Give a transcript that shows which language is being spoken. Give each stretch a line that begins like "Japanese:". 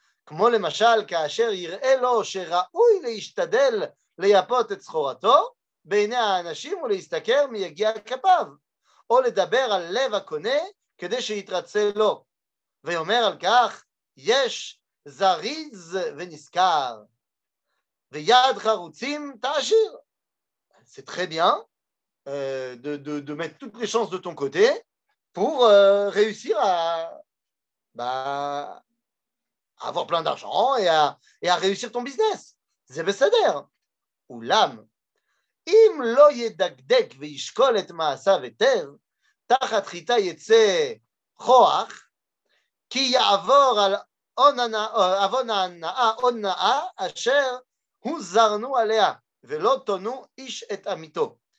Hebrew: כמו למשל כאשר יראה לו שראוי להשתדל לייפות את סחורתו בעיני האנשים ולהסתכר מיגיע כפיו, או לדבר על לב הקונה כדי שיתרצה לו, ויאמר על כך יש זריז ונזכר, ויד חרוצים תעשיר.
French: C'est très bien de mettre toutes les chances de ton côté pour réussir à avoir plein d'argent et à réussir ton business. C'est בסדר.
Hebrew: אולם, אם לא ידקדק וישקול את מעשיו היטב, תחת חיטה יצא כוח, כי יעבור על עוון ההנאה הונאה אשר הוזרנו עליה, ולא תונו איש את עמיתו.